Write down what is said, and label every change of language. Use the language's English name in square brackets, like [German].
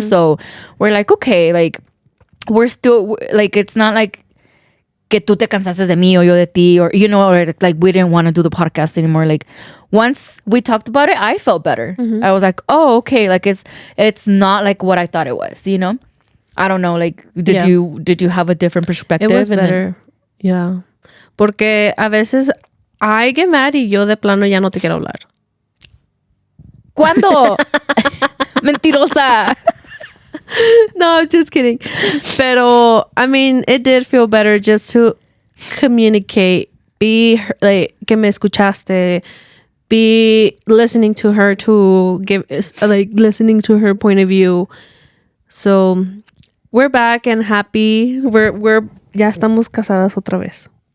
[English] So we're like, okay, like we're still like, it's not like que tú te cansaste de mí o yo de ti, or you know, or like we didn't want to do the podcast anymore. Like once we talked about it, I felt better. I was like, oh, okay, like it's not like what I thought it was, you know. I don't know, like did you have a different perspective? It was better. Yeah. [Spanish] Porque a veces I get mad y yo de plano ya no te quiero hablar. ¿Cuándo? Mentirosa. [English] No, I'm just kidding. Pero, I mean, it did feel better just to communicate. Be like, que me escuchaste. Be listening to her to give, like, listening to her point of view. So, we're back and happy. [Spanish] We're ya estamos casadas otra vez.